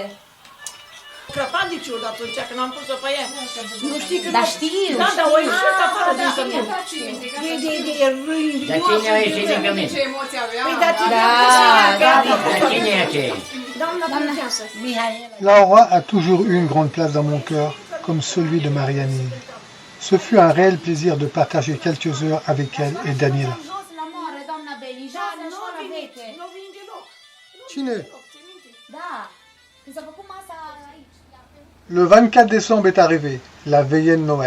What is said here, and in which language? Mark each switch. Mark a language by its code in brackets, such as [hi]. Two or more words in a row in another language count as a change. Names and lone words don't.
[ro] Crăpat de ciudă atunci, când am pus-o pe ea. Nu știi că... Dar știu. Da, dar o ieșit afară din sămână. De rând. Dar cine a ieșit din cămin? Ce emoții avea? Păi, Dar cine e aceea? Doamna Prințeasă. [fr] Laura a toujours eu une grande place dans mon cœur, comme celui de Marianne. Ce fut un réel plaisir de partager quelques heures avec elle et Daniela. [ro] Cine? [fr] Le 24 décembre est arrivé, la veillée de Noël.